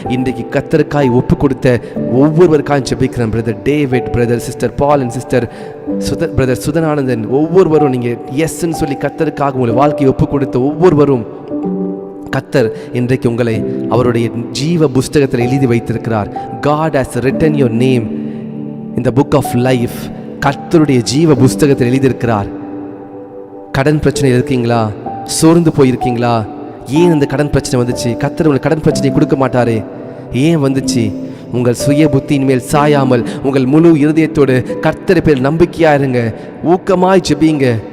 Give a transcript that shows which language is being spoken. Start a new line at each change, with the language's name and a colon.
Tamil: இன்றைக்கு கர்த்தருக்காய் ஒப்பு கொடுத்த ஒவ்வொருவருக்காக ஜெபிக்கிறேன். Brother David, brother sister ball and sister brother சுதனானந்தன், ஒவ்வொருவரும் நீங்கள் எஸ்ன்னு சொல்லி கர்த்தருக்காக உங்களை வாழ்க்கையை ஒப்பு கொடுத்த ஒவ்வொருவரும் கர்த்தர் இன்றைக்கு உங்களை அவருடைய ஜீவ புஸ்தகத்தில் எழுதி வைத்திருக்கிறார்.
English: God has written your name in the book of life.
Tamil: கர்த்தருடைய ஜீவ புஸ்தகத்தில் எழுதியிருக்கிறார். கடன் பிரச்சனை இருக்கீங்களா? சோர்ந்து போயிருக்கீங்களா? ஏன் இந்த கடன் பிரச்சனை வந்துச்சு? கர்த்தர் உங்களுக்கு கடன் பிரச்சனை கொடுக்க மாட்டாரே, ஏன் வந்துச்சு? உங்கள் சுய புத்தியின் மேல் சாயாமல் உங்கள் முழு இருதயத்தோடு கர்த்தரை பேர் நம்பிக்கையா இருங்க. ஊக்கமாய் ஜெபிங்க.